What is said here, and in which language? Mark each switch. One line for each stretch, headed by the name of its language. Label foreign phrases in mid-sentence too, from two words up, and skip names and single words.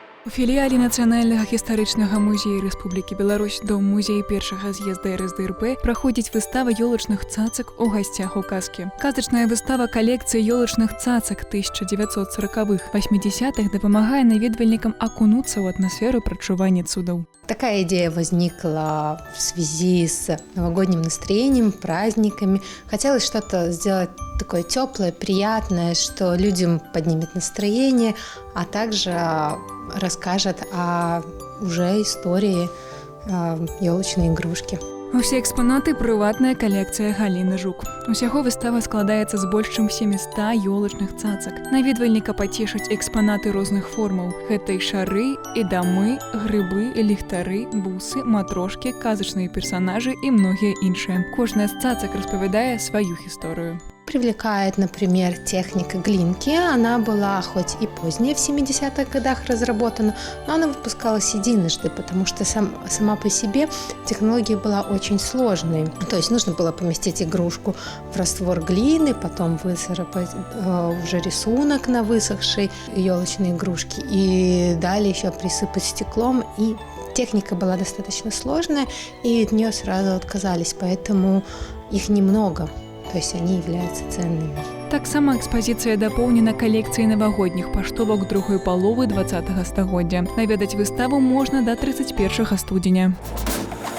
Belarusian: філіяле Нацыянальнага гістарычнага музея Рэспублікі Беларусь дом музея першага з'езда РСДРП праходзіць выстава ёлачных цацак у гасцях у казкі. Казачная выстава калекцыі ёлачных цацак 1940-х, 80-х дапамагае наведвальнікам акунуцца ў атмасферу прачування цудаў.
Russian: Такая идея возникла в связи с новогодним настроением, праздниками. Хотелось что-то сделать такое теплое, приятное, что людям поднимет настроение, а также расскажет о уже истории елочной игрушки.
Belarusian: Усе экспанаты прыватная калекцыя Галіны Жук. Усяго выстава складаецца з больш чым 700 ёлачных цацак. Наведвальніка пацешаць экспанаты розных формаў. Гэта і шары, і дамы, грыбы, ліхтары, бусы, матрошкі, казачныя персанажы і многія іншыя. Кожная з цацак распавядае сваю гісторыю.
Russian: Привлекает, например, техника глинки. Она была хоть и позднее, в 70-х годах разработана, но она выпускалась единожды, потому что сама по себе технология была очень сложной. То есть нужно было поместить игрушку в раствор глины, потом выцарапать уже рисунок на высохшей елочной игрушке и далее еще присыпать стеклом. И техника была достаточно сложная, и от нее сразу отказались, поэтому их немного. То есть они являются ценными.
Belarusian: Таксама экспазіцыя дапоўнена калекцыяй навагодніх паштовак другой паловы 20-го стагоддзя. Наведаць выставу можна да 31 студзеня.